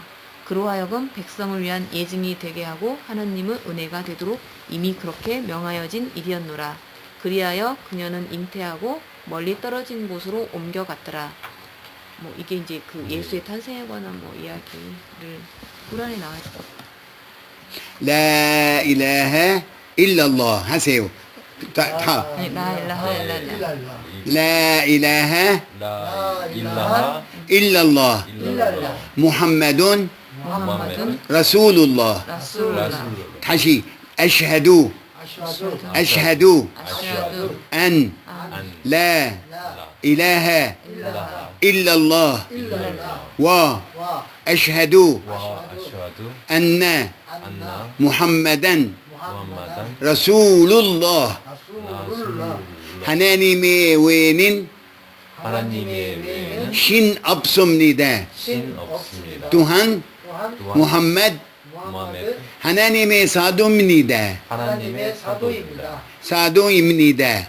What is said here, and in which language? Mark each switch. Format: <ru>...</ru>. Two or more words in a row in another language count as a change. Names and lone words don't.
<ko>그로 하여금 백성을 위한 예증이 되게 하고 하나님의 은혜가 되도록 이미 그렇게 명하여진 일이었노라. 그리하여 그녀는 잉태하고 멀리 떨어진 곳으로 옮겨갔더라. 뭐 이게 이제 그 예수의 탄생에 관한 뭐 이야기를 꾸란에 나와 있어.</ko> <ar>لا إله إلا الله 하세요.</ar> <ko>다.</ko> <ar>네, لا إله إلا الله. 일랄라. لا إله لا إله إلا الله 일랄라 محمد 무함마든 رسول الله 라술라. 다시 أشهد 아슈아주. أشهد 아시아두 أن 안 لا 라. إله 일라하 إلا الله 일랄라. وأشهد 와. و أشهد أن 안나. 안나 محمدا 무함마단 رسول الله 라술라.</ar> <ko>하나님의 외에는 하나님의 외에는 신 없습니다. 신 없습니다. 또한 또한 또한 무함마드 무함마드 하나님의 사도입니다. 하나님의 사도입니다. 사도입니다.</ko>